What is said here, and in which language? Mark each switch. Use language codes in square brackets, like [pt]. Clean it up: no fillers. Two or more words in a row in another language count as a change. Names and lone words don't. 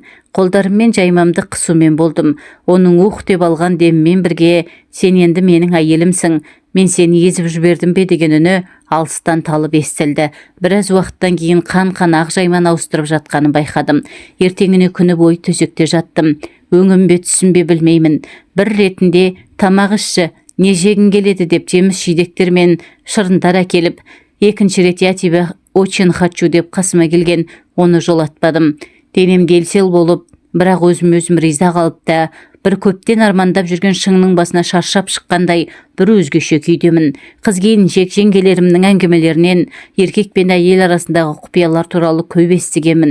[kk] Қолдарыммен жаймамды қысумен болдым. Оның ух деп алған деммен бірге, сен енді менің әйелімсің, мен сені езіп жібердім бе деген үні алыстан талып естілді. Біраз уақыттан кейін қан ақ жайман ауыстырып жатқанын байқадым. Ертеңіне күні бойы төсекте жаттым. Өңім бе түсім бе білмеймін. Бір ретінде тамақ ішші, не жегің келеді деп жеміс жидектер мен шырындар әкеліп, екінші рет [ru] я тебе очень хочу [kk] деп қасыма келген, оны жолатпадым. денем дел-сел болып, бірақ өзім риза қалыпта, бір көптен армандап жүрген шыңның басына шаршап шыққандай бір өзгеше күйдемін. Қыз келіншек жеңгелерімнің әңгімелерінен еркек пен әйел арасындағы құпиялар туралы көп естігенмін.